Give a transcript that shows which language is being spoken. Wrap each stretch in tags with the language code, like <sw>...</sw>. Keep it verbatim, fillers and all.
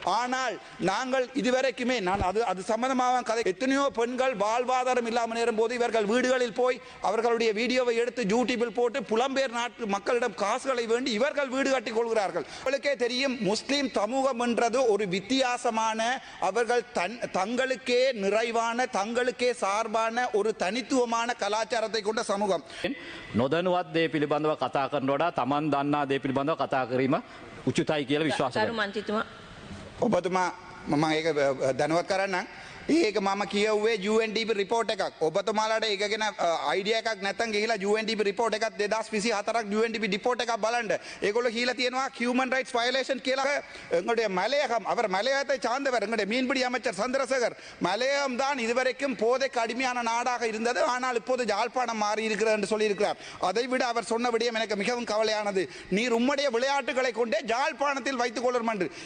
<ta>ஆனால் நாங்கள் இதுவரைக்குமே நான் அது அது சம்பந்தமாக கதை எத்தனையோ பெண்கள் வாழ்வாதாரம் இல்லாமல் நேரும் போது இவர்கள் வீடுகளில் போய் அவர்களுடைய வீடியோவை எடுத்து யூடியூபில் போட்டு புலம்பெயர் நாட்டு மக்களிடம் காசுகளை வேண்டி இவர்கள் வீடு கட்டிக் கொள்கிறார்கள். உங்களுக்கே தெரியும், முஸ்லீம் சமூகம் என்றது ஒரு வித்தியாசமான அவர்கள் தன் தங்களுக்கே நிறைவான தங்களுக்கே சார்பான ஒரு தனித்துவமான கலாச்சாரத்தை கொண்ட சமூகம்.</ta> <si>නොදනුවත් දේ පිළිබඳව කතා කරන වඩා Taman දන්නා දේ පිළිබඳව කතා කිරීම උචිතයි කියලා විශ්වාස කරනවා. සරුමන්තිතුමා ඔබතුමා මම ඒක දැනුවත් කරන්නම්. ඒක මම කියුවේ U N D P report එකක්. ඔබතුමාලාට ඒක ගැන idea එකක් නැත්නම් ගිහිලා U N D P report එකත් twenty twenty-four U N D P report එකක් බලන්න. ඒගොල්ලෝ කියලා තියෙනවා human rights violation කියලා.</si> <ta>எங்களுடைய மலையகம், அவர் மலையகத்தை சார்ந்தவர், எங்களுடைய மீன்பிடி அமைச்சர் சந்திரசேகர். மலையகம் தான் இதுவரைக்கும் போதைக்கு அடிமையான நாடாக இருந்தது. ஆனால் இப்போது யாழ்ப்பாணம் மாறி இருக்கிறது என்று சொல்லியிருக்கிறார். அதை விட அவர் சொன்ன விடயம் எனக்கு மிகவும் கவலையானது. நீர் உம்முடைய விளையாட்டுகளை கொண்டே யாழ்ப்பாணத்தில் வைத்துக் கொள்ளும் என்று.</ta>